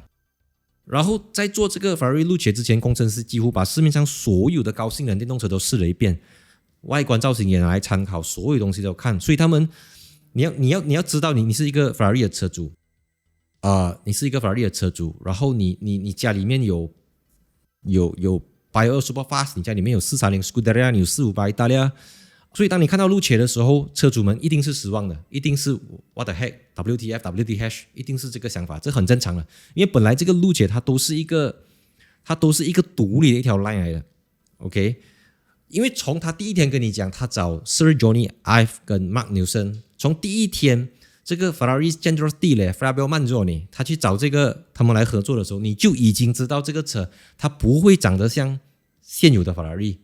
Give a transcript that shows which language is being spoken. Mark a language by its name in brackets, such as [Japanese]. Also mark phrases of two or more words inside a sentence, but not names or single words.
[Chinese] 然後在做這個 Ferrari Luce 之前，工程師幾乎把市面上所有的高性能電動車都試了一遍，外觀造型也拿來參考，所有東西都看。所以他們，你要知道你是一個 Ferrari 的車主，你是一個 Ferrari 的車主，然後你家裡面有 Bio Superfast，你家裡面有 430 Scuderia， 你有450 Italia， 所以當你看到 Luce 的時候，車主們一定是失望的，一定是 [English] What the heck WTF WTH， [Chinese] 一定是這個想法，這很正常的，因為本來這個 Luce 它都是一個獨立的一條 line 來的 ，OK， 因為從他第一天跟你講，他找 Sir Johnny Ive 跟 Mark Newson， 從第一天這個 Ferrari Centro Stile Fabio Manzoni 他去找他們來合作的時候，你就已經知道這個車它不會長得像現有的法拉利。